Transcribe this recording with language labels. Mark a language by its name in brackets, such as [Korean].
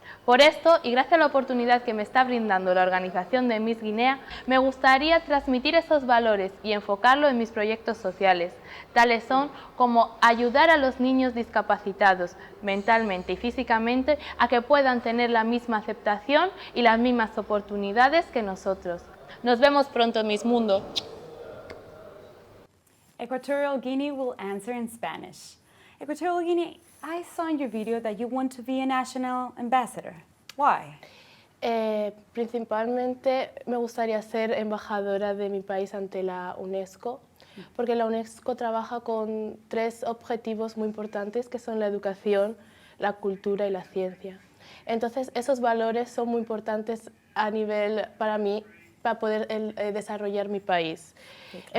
[Spanish] Por esto, y gracias a la oportunidad que me está brindando la organización de Miss Guinea, me gustaría transmitir esos valores y enfocarlo en mis proyectos sociales. Tales son como ayudar a los niños discapacitados, mentalmente y físicamente, a que puedan tener la misma aceptación y las mismas oportunidades que nosotros. Nos vemos pronto en Miss Mundo. [English] Equatorial Guinea will answer in Spanish. Equatorial Guinea, I saw in your video that you want to be a national ambassador. Why? [Spanish] Principalmente me gustaría ser embajadora de mi país ante la UNESCO, porque la UNESCO trabaja con 3 objetivos muy importantes, que son la educación, la cultura y la ciencia. Entonces, esos valores son muy importantes a nivel, para mí, para poder desarrollar mi país. Sí, claro.